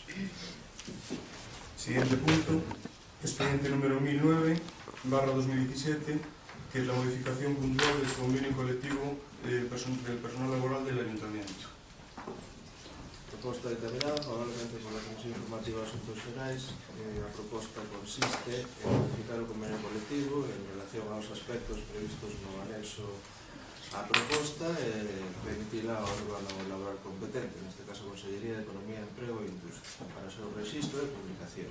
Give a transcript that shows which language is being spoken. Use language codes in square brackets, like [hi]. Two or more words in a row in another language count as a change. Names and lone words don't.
[es] Siguiente punto, expediente número 1009/2017, que es la modificación puntual del convenio colectivo del personal laboral del Ayuntamiento. Proposta determinada favorablemente por la Comisión Informativa de Asuntos Xerais. [gl] A proposta consiste en modificar o convenio colectivo en relación aos aspectos previstos no anexo a proposta e permitirá ao órgano laboral competente, neste caso a Consellería de Economía, Emprego e Industria, para o seu registro e publicación.